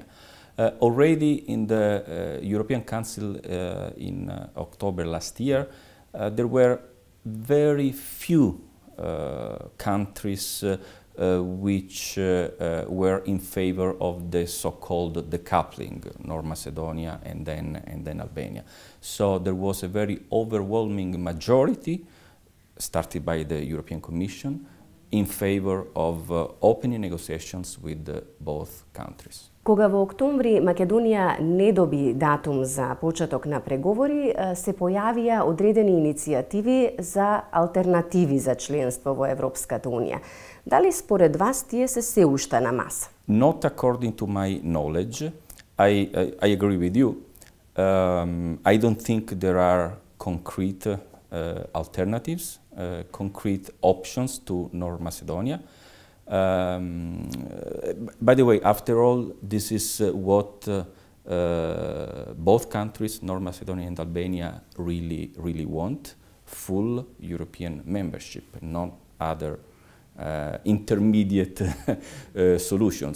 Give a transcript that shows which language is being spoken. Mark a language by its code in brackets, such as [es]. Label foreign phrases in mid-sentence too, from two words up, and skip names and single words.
[en] Already in the European Council in October last year, there were very few countries which were in favor of the so-called decoupling, North Macedonia and then Albania. So there was a very overwhelming majority, started by the European Commission, in favor of opening negotiations with both countries. [mk] Кога во октомври Македонија не доби датум за почеток на преговори, се појавија одредени иницијативи за алтернативи за членство во Европската Унија. Дали според вас тие се уште на маса? [en] Not according to my knowledge. I agree with you. I don't think there are concrete alternatives, concrete options to North Macedonia. By the way, after all, this is what both countries, North Macedonia and Albania, really want: full European membership, not other intermediate solutions.